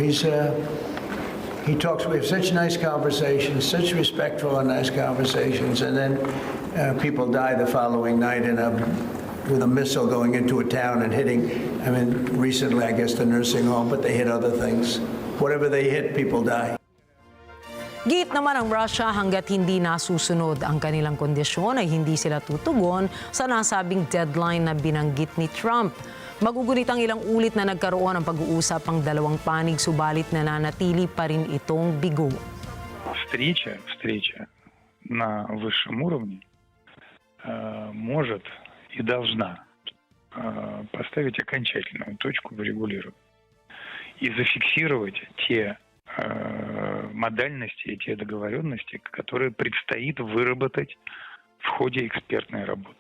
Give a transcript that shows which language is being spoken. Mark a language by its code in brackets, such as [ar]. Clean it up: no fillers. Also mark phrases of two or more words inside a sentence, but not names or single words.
[en] He talks, we have such nice conversations, such respectful and nice conversations, and then people die the following night with a missile going into a town and hitting, recently, I guess, the nursing home, but they hit other things. Whatever they hit, people die. [tl] Giit naman ang Russia hanggat hindi nasusunod ang kanilang kondisyon ay hindi sila tutugon sa nasabing deadline na binanggit ni Trump. Magugunit ang ilang ulit na nagkaroon ng pag-uusap ang dalawang panig subalit nananatili pa rin itong bigo. [ru] Встреча на высшем уровне может и должна поставить окончательную точку в регулировании и зафиксировать те модальности и те договоренности, которые предстоит выработать в ходе экспертной работы.